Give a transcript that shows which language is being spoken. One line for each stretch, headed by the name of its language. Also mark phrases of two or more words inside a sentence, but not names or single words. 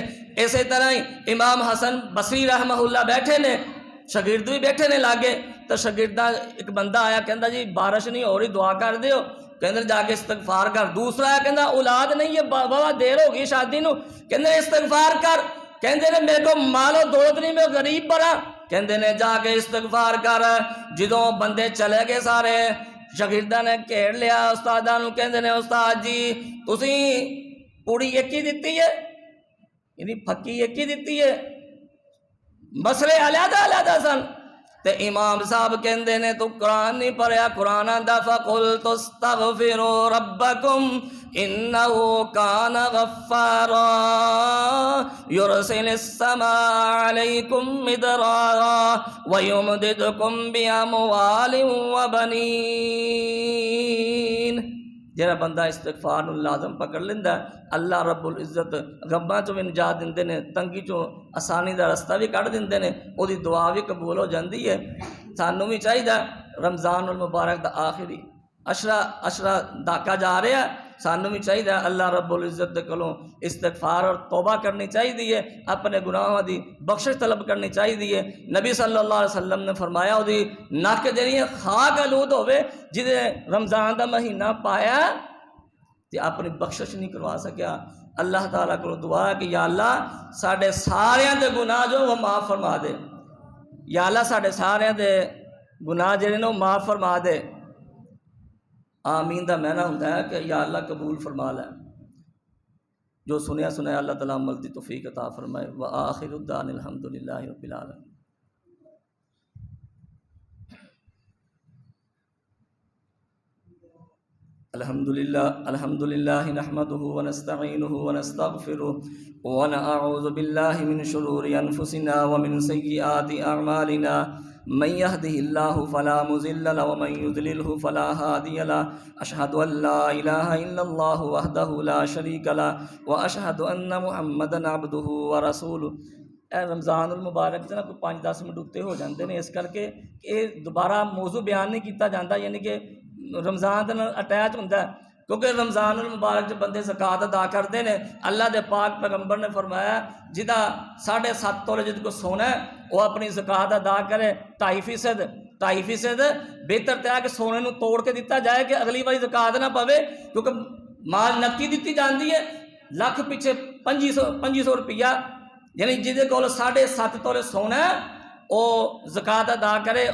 Punjabi: اسی طرح ہی امام حسن بصری
Arabic: رحمہ اللہ
Punjabi: بیٹھے نے، شاگرد بھی بیٹھے نے لاگے، تو شاگردہ ایک بندہ آیا کہندا جی بارش نہیں ہو رہی دعا کر دیو، کہندے جا کے استغفار کر۔ دوسرا ہے کہندا اولاد نہیں ہے، بابا دیر ہو گئی شادی نو، کہندے استغفار کر۔ کہندے نے میرے کو مال و دولت نہیں، میں غریب بڑا، کہندے نے جا کے استغفار کر۔ جدوں بندے چلے گئے سارے، شاگرداں نے گھیر لیا استاداں نو، کہندے نے استاد جی تسی پوڑی ایک ہی دتی ہے، یعنی پھکی ایک ہی دتی ہے، مسئلے علیحدہ علیحدہ سن۔ تے امام صاحب کہندے نے تو قرآن نہیں پڑھیا، قرآن آندا
Arabic: فَقُلْتُ اسْتَغْفِرُوا رَبَّكُمْ إِنَّهُ كَانَ غَفَّارًا يُرْسِلِ السَّمَاءَ عَلَيْكُمْ مِدْرَارًا وَيُمْدِدْكُمْ بِأَمْوَالٍ وَبَنِينَ۔
Punjabi: جہاں بندہ استغفار نو لازم پکڑ لیندہ اللہ رب العزت غماں چوں بھی نجات دیندے نے، تنگی چوں آسانی دا رستہ بھی کٹ دیندے نے، او دی دعا بھی قبول ہو جاندی ہے۔ سانوں بھی چاہیے رمضان المبارک دا آخری عشرہ داکا جا رہا ہے، سانوں بھی چاہیے اللہ رب العزت دے کولوں استغفار اور توبہ کرنی چاہیے، اپنے گناہاں دی بخشش طلب کرنی چاہیے۔ نبی
Arabic: صلی اللہ علیہ وسلم
Punjabi: نے فرمایا او دی نک جڑی خاک آلود ہوے، جدے رمضان دا مہینہ پایا تے اپنی بخشش نہیں کروا سکیا۔ اللہ تعالیٰ کو دعا ہے کہ یا اللہ ساڈے ساریاں دے گناہ جو وہ معاف فرما دے، یا اللہ ساڈے ساریاں دے گناہ جڑے نے وہ معاف فرما دے۔ آمین دا معنی ہوتا ہے کہ یا اللہ قبول فرما لے، جو سنیا سنایا اللہ تعالیٰ عمل دی توفیق عطا فرمائے۔
Arabic: وآخر الدعوانا الحمدللہ رب العالمین۔ الحمدللہ نحمده ونستعینه ونستغفره ونعوذ باللہ من شرور انفسنا ومن سیئات اعمالنا، من يهده الله فلا مضل له ومن يضلله فلا هادي له، اشهد ان لا اله الا الله وحده لا شريك له واشهد ان محمدا عبده ورسوله۔
Punjabi: اے رمضان المبارک جنا کوئی 5-10 منٹ اتنے ہو جاندے نے، اس کر کے یہ دوبارہ موضوع بیان نہیں کیتا جاندا، یعنی کہ رمضان دے نال اٹیچ ہوندا ہے، کیونکہ رمضان المبارک جو بندے زکوٰۃ ادا کرتے ہیں، اللہ دے پاک پیغمبر نے فرمایا جہاں 7.5 تولے جد کو سونا ہے وہ اپنی زکوٰۃ ادا کرے 2.5%، بہتر تو ہے کہ سونے نو توڑ کے دیتا جائے کہ اگلی باری زکوٰۃ نہ پوے، کیونکہ مال نقدی دیتی جاتی ہے، لکھ پیچھے 2500 روپیہ، یعنی جہدے کول 7.5 تولے سونا ہے وہ زکوٰۃ ادا کرے۔